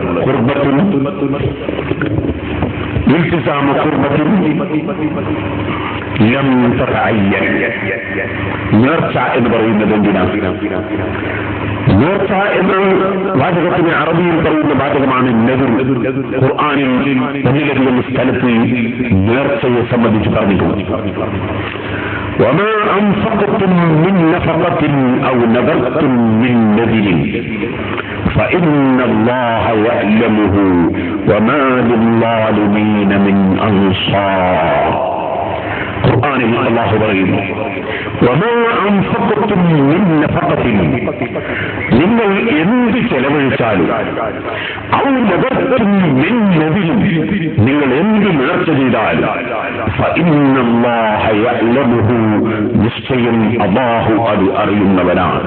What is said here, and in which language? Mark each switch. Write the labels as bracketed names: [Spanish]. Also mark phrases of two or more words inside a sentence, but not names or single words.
[Arabic] قربة التزام قربة لم تتعين. [Malayalam] നേർച്ച എന്ന് പറയുന്നത് എന്തിനാണ്? നേർച്ച എന്ന വാചകത്തിന് അറബിയിൽ പറയുന്ന വാചകമാണ് നദർ. ഖുർആനിൽ ഒന്നിലധികം സ്ഥലത്ത് നേർച്ചയെ സംബന്ധിച്ച് പറഞ്ഞിട്ടുണ്ട്. [Arabic] وما أنفقتم من نفقة أو نذرتم من نذر فإن الله يعلمه وما للظالمين من أنصار. [Malayalam] ഖുർആനിൽ അല്ലാഹു പറയുന്നു, [Arabic] وما أنفقتم من نفقة, [Malayalam] നിങ്ങൾ എന്ത് ചെലവഴിച്ചാലും, [Arabic] أو نذرتم من نذر, [Malayalam] നിങ്ങൾ എന്ത് നേർച്ച ചെയ്താൽ, [Arabic] فإن الله يعلمه, [Malayalam] നിശ്ചയം അല്ലാഹു അത് അറിയുന്നവനാണ്.